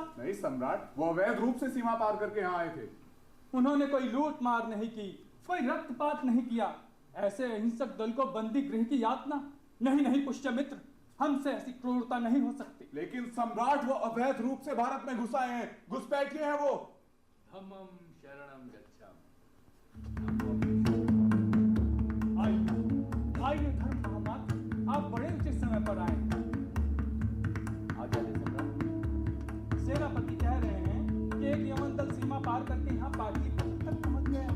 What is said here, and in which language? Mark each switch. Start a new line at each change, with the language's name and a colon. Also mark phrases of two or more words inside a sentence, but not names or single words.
Hindi: नहीं सम्राट, वो अवैध रूप से सीमा पार करके यहाँ आए थे। उन्होंने कोई लूट मार नहीं की, कोई रक्तपात नहीं किया। ऐसे अहिंसक दल को बंदी गृह की यातना? नहीं नहीं पुष्यमित्र, हमसे ऐसी क्रूरता नहीं हो सकती। लेकिन सम्राट, वो अवैध रूप से भारत में घुसाए हैं, घुसपैठिए हैं वो।
Pali: धम्मं शरणं गच्छामि।
Hindi: आइए धर्म महामात्र, आप बड़े उचित समय पर आए। आज्ञा दे सम्राट। सेनापति कह रहे हैं कि एक यवन दल सीमा पार करके यहाँ पाटलिपुत्र तक पहुंच गया,